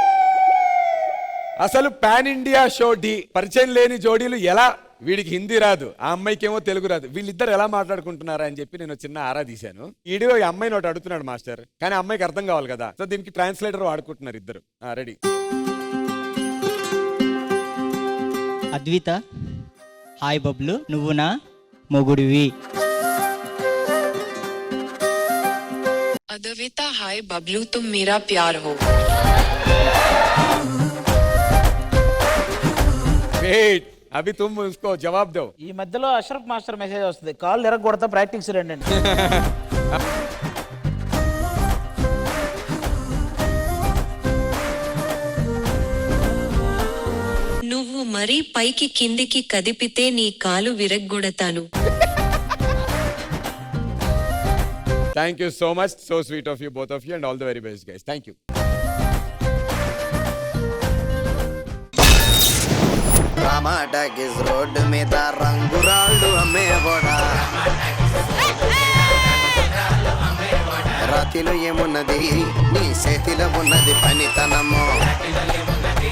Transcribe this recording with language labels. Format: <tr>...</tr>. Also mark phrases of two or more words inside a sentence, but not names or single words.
<te>అసలు</te> <en>pan India show</en> <te>డి పరిచయం లేని జోడీలు ఎలా, వీడికి హిందీ రాదు, ఆ అమ్మాయికి ఏమో తెలుగు రాదు, వీళ్ళిద్దరు ఎలా మాట్లాడుకుంటున్నారా అని చెప్పి నేను చిన్న ఆరా తీశాను. ఈడియో ఈ అమ్మాయిని ఒకటి అడుగుతున్నాడు మాస్టర్, కానీ అమ్మాయికి అర్థం కావాలి కదా, సో దీనికి ట్రాన్స్లేటర్ వాడుకుంటున్నారు ఇద్దరు. రెడీ. అద్విత, హాయ్ బబ్లు, నువ్వు నా మొగుడివి.</te> <hi>अद्विता, हाय बबलू, तुम मेरा प्यार हो. वेट, अभी तुम उसको जवाब दो.</hi> <te>ఈ మధ్యలో అష్రఫ్ మాస్టర్ మెసేజ్ వస్తుంది, కాళ్ళు ఎరగొడతా ప్రాక్టీస్ రండి. నువ్వు మరీ పైకి కిందికి కదిపితే నీ కాలు విరగ్గొడతాను.</te> <en>Thank you so much. So sweet of you, both of you, and all the very best, guys. Thank you.</en> <te>రామాటగిస్ రోడ్డు మీద రంగురాళ్ళు అమ్మేవాడా, రాతిలో ఏమున్నది నీ చేతిలో ఉన్నది పనితనము.</te>